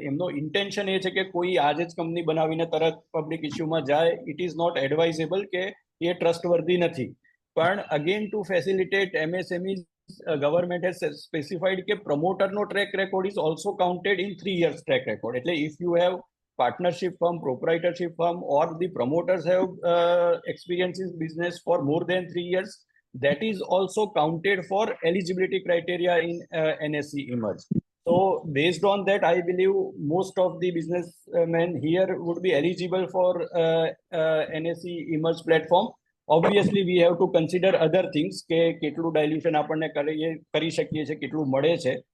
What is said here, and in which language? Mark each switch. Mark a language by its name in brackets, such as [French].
[Gujarati] એમનો ઇન્ટેન્શન એ છે કે કોઈ આજે જ કંપની બનાવીને તરત પબ્લિક ઇશ્યુમાં જાય, [English] it is not advisable, [Gujarati] કે એ ટ્રસ્ટવર્ધી નથી. [English] પણ again to facilitate MSME, government has specified કે પ્રમોટરનો track record is also counted in 3 years track record. એટલે if you have partnership firm, proprietorship firm, or the promoters have experience in business for more than 3 years, that is also counted for eligibility criteria in NSE emerge. So based on that, I believe most of the businessmen here would be eligible for NSE emerge platform. Obviously we have to consider other things [Gujarati] કે કેટલું dilution આપણને કરી શકીએ છે, કેટલું મળે છે.